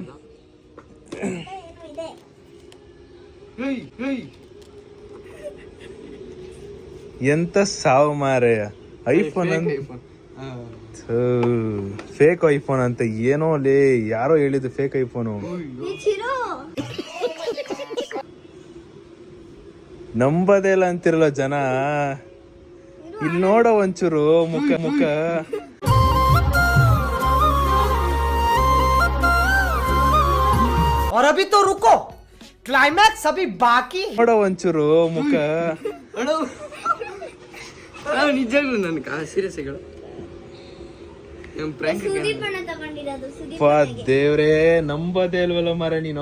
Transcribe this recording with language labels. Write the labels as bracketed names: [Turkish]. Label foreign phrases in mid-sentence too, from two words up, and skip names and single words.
[Kannada] ಎಂತ ಸಾವು ಮಾರೆ, ಐಫೋನ್ ಫೇಕ್ ಐಫೋನ್ ಅಂತ ಏನೋ ಲೇ, ಯಾರೋ ಹೇಳಿದ್ದು ಫೇಕ್ ಐಫೋನು. ನಂಬದೇಲ್ಲ ಅಂತಿರಲ್ಲ ಜನ. ಇಲ್ಲಿ ನೋಡೋ ಒಂಚೂರು ಮುಖ [Hindi] और अभी तो रुको, क्लाइमैक्स अभी बाकी. [Kannada] ನೋಡೋ ಒಂಚೂರು ಮುಖ. ನಿಜಾಗ್ಲು ನನ್ಕ ಸೀರಿಯಸ್ ಹೇಳು, ದೇವ್ರೇ ನಂಬದೇ ಇಲ್ವಲ್ಲ ಮರ ನೀನು.